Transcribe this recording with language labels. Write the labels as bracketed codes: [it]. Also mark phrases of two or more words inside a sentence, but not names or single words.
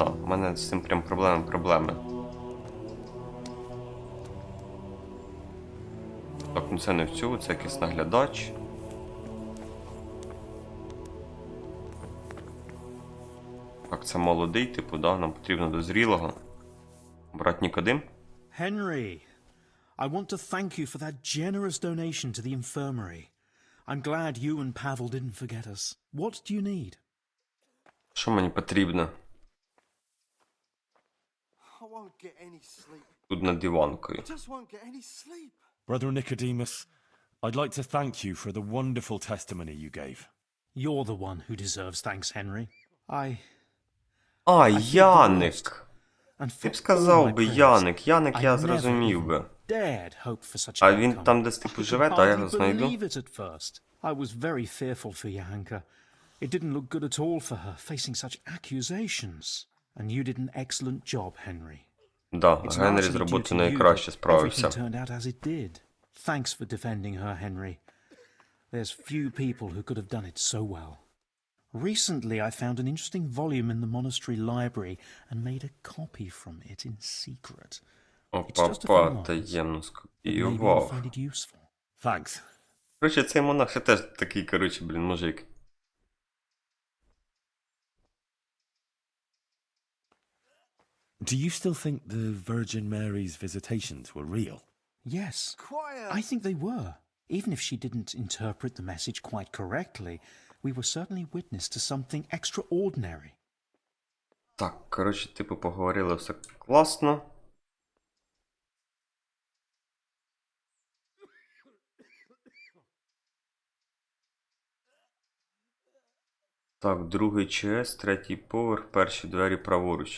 [uk] У мене з цим прям проблеми. Так, ну це не в цьому, це якийсь наглядач. Так, це молодий, типу, да, нам потрібно до зрілого. Брат Нікодим. [en] Henry, I want to thank you for that generous donation to the infirmary. I'm glad you and Pavel didn't forget us. What do you need? [uk] Що мені потрібно? [en] I won't get any sleep. [uk] Тут над диванкою. [en] I just won't get any sleep. Brother Nicodemus, I'd like to thank you for the wonderful testimony you gave. You're the one who deserves thanks, Henry. [uk] А, Яник! Ти б сказав би Яник, я зрозумів би. А він там десь типу живе, та я його знайду. [en] I was very fearful for Johanka. It didn't look good at all for her, facing such accusations. And you did an excellent job, Henry. [uk] Да, Генрі з роботою найкраще справився. [en] Everything turned out as it did. Thanks for defending her, Henry. There's few people who could have done it so well. Recently, I found an interesting volume in the monastery library and made a copy from it in secret. [uk] Опа, таємно скопіював. [en] Thanks. [uk] Короче, цей монах ще теж такий, короче, блін, мужик. [en] Do you still think the Virgin Mary's visitations were real? Yes, I think they were. Even if she didn't interpret the message quite correctly, we were certainly witness to something extraordinary. [uk] Так, коротше, типу, поговорили, все класно. Так, другий ЧС, третій поверх, перші двері праворуч.